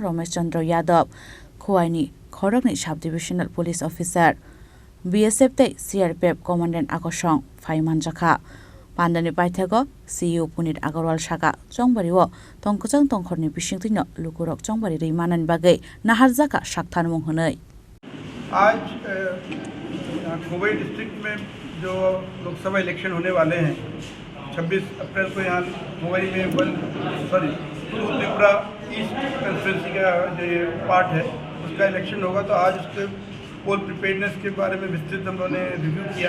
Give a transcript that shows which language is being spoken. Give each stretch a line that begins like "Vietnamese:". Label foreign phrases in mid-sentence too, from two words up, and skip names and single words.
Kok Borok: Ramesh Chandra Yadav, Khwaini Khorokni
English: Sub-Divisional Police Officer,
Kok Borok: BSF tei CRPF Commandant Akosong, Faiman Jaka, Pandani Paithego, CU Punit Agarwal Shaka, Chongbariwo, Tongkachang Tongkhorni Bishingtino, Lukurok Chongbari Rimanan Bagai, Nahar Jaka Shaktan Monghonai.
Hindi: आज खोवाई डिस्ट्रिक्ट में जो लोकसभा इलेक्शन होने वाले हैं 26 अप्रैल को यहाँ खोवाई में त्रिपुरा ईस्ट कंस्टिट्यूंसी का जो ये पार्ट है उसका इलेक्शन होगा। तो आज उसके
English: poll preparedness
Hindi: के बारे में विस्तृत हम लोगों ने रिव्यू किया।